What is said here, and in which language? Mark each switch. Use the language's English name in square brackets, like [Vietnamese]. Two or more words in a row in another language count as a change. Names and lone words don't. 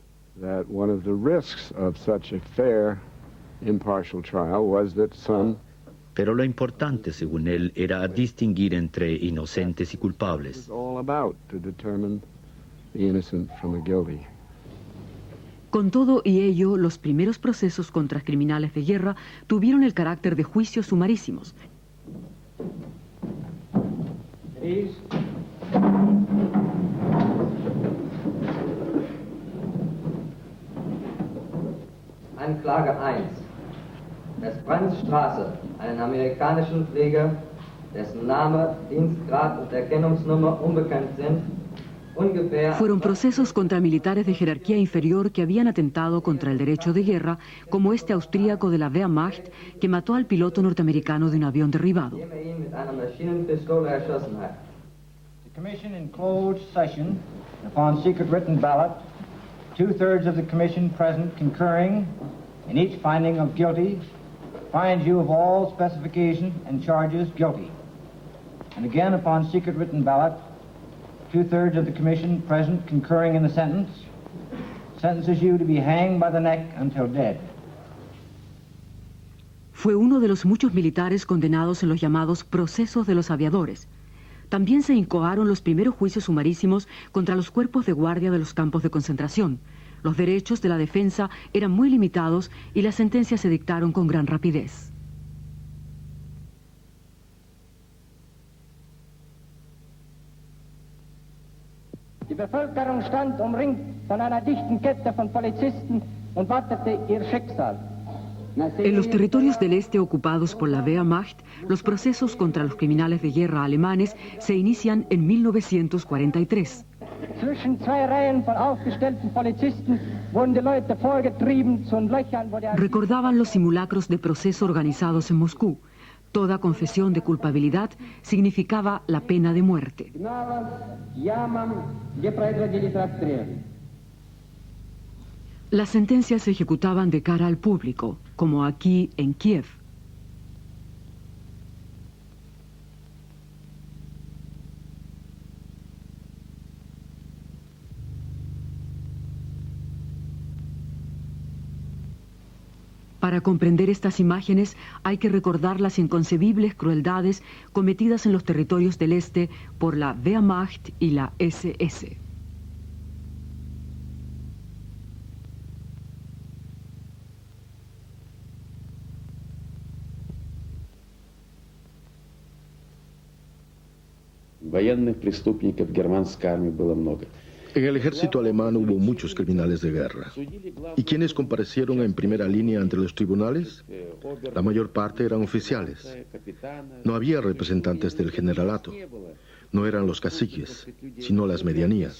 [Spanish] Pero lo importante, según él, era distinguir entre inocentes y culpables. Con todo y ello, los primeros procesos contra criminales de guerra tuvieron el carácter de juicios sumarísimos. [German] Anklage 1. Dass Franz Straße, einen amerikanischen Pfleger, dessen Name, Dienstgrad und Erkennungsnummer unbekannt sind, [Spanish] Fueron procesos contra militares de jerarquía inferior que habían atentado contra el derecho de guerra, como este austríaco de la Wehrmacht que mató al piloto norteamericano de un avión derribado. [English] The commission in closed session, upon secret written ballot, 2/3 of the commission present concurring in each finding of guilty, finds you of all specifications and charges guilty. And again, upon secret written ballot, 2/3 of the commission present concurring in the sentence, sentences you to be hanged by the neck until dead. [Spanish] Fue uno de los muchos militares condenados en los llamados procesos de los aviadores. También se incoaron los primeros juicios sumarísimos contra los cuerpos de guardia de los campos de concentración. Los derechos de la defensa eran muy limitados y las sentencias se dictaron con gran rapidez. [German] Die Bevölkerung stand umringt von einer dichten Kette von Polizisten und wartete ihr Schicksal. [Spanish] En los territorios del este ocupados por la Wehrmacht, los procesos contra los criminales de guerra alemanes se inician en 1943. [German] Zwischen zwei Reihen von aufgestellten Polizisten wurden die Leute vorgetrieben zu Löchern, wo der... [Spanish] Recordaban los simulacros de proceso organizados en Moscú. Toda confesión de culpabilidad significaba la pena de muerte. Las sentencias se ejecutaban de cara al público, como aquí en Kiev. Para comprender estas imágenes hay que recordar las inconcebibles crueldades cometidas en los territorios del este por la Wehrmacht y la SS. [Russian] Военных преступников германской армии было много. [Spanish] En el ejército alemán hubo muchos criminales de guerra. ¿Y quiénes comparecieron en primera línea ante los tribunales? La mayor parte eran oficiales. No había representantes del generalato. No eran los caciques, sino las medianías.